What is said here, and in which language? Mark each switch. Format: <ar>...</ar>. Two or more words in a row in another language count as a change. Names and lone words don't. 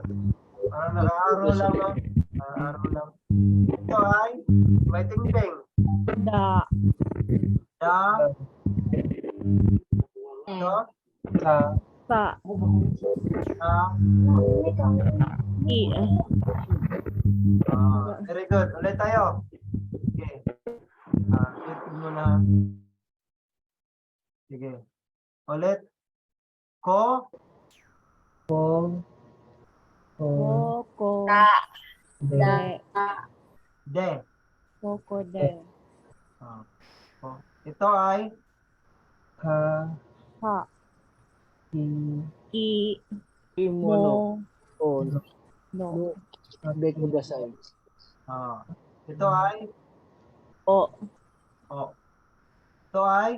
<tl>Parang naka-araw lang, no? Naka-araw lang. Ito ay, may ting-ting. Da. Da. Ito. Sa. Sa. Da. I.</tl> <en>Very good.</en> <tl>Ulit tayo. Okay. Itig mo na. Sige. Ulit. Ko. Ko. Ko. Koko. De. De. De. Koko de. Ko. Ito ay. Ka. Ha. Ki. I. Imo Mo. o No. bek mo gasay. Ito ay. O. O. Ito ay.</tl>